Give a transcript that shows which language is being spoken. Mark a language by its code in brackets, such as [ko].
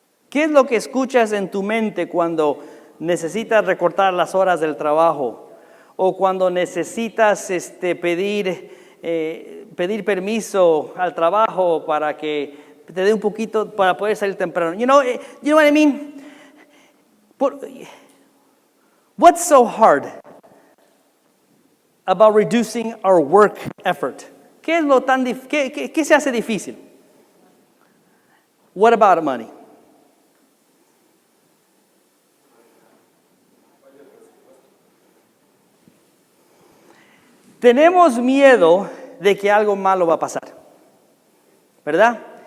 [es] ¿Qué es lo que escuchas en tu mente cuando necesitas recortar las horas del trabajo? O cuando necesitas pedir permiso al trabajo para que te dé un poquito para poder salir temprano. [en] You know what I mean? What's so hard about reducing our work effort? [es] ¿Qué es lo tan qué se hace difícil? [en] What about money? [es] Tenemos miedo de que algo malo va a pasar, ¿verdad?